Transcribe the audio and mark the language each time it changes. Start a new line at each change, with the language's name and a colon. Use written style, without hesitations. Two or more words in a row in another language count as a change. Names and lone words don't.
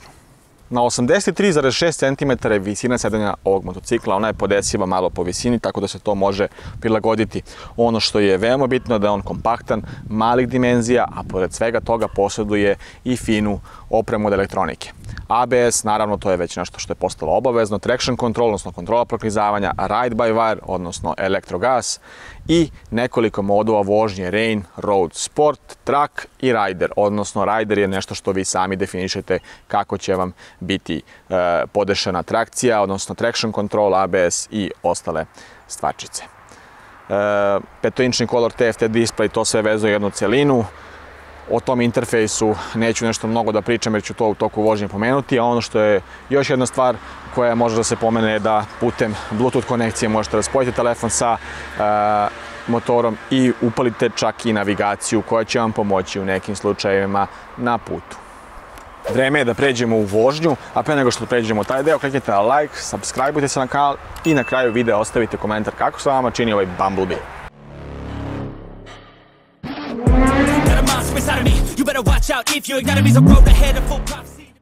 Serbian: Na 83,6 cm je visina sedanja ovog motocikla, ona je podesiva malo po visini, tako da se to može prilagoditi. Ono što je veoma bitno je da je on kompaktan, malih dimenzija, a pored svega toga posjeduje i finu opremu od elektronike. ABS, naravno, to je već nešto što je postalo obavezno,
English: traction control,
Serbian: odnosno kontrola proklizavanja,
English: ride by wire,
Serbian: odnosno elektrogas i nekoliko modova vožnje,
English: rain, road, sport, track i rider,
Serbian: odnosno rider je nešto što vi sami definišete kako će vam biti podešena trakcija, odnosno
English: traction control,
Serbian: ABS i ostale stvarčice. 5-inčni
English: color TFT display,
Serbian: to sve vezuje jednu celinu. O tom interfejsu neću nešto mnogo da pričam jer ću to u toku vožnje pomenuti, a ono što je još jedna stvar koja može da se pomene je da putem Bluetooth konekcije možete da spojite telefon sa motorom i upalite čak i navigaciju koja će vam pomoći u nekim slučajevima na putu. Vreme je da pređemo u vožnju, a pre nego što pređemo taj deo, kliknite na like, subscribeujte se na kanal i na kraju videa ostavite komentar kako se vama čini ovaj Bumblebee.
English: Inside of me, you better watch out if you ignite me. The road ahead of full prophecy.